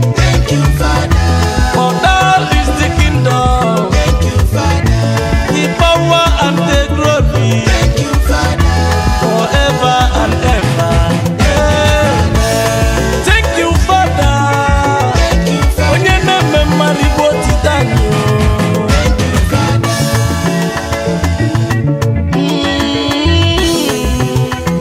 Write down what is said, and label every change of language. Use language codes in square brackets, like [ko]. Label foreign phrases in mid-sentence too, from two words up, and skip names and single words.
[en] Thank you, Father. For thine is the kingdom, Thank you, Father. the power and the glory, Thank you, Father. forever and ever. Amen. Thank you, Father. Thank you, Father. [ig] Onye na-eme mma rigbo otito anyị, o. [en] Thank you, Father. Mm.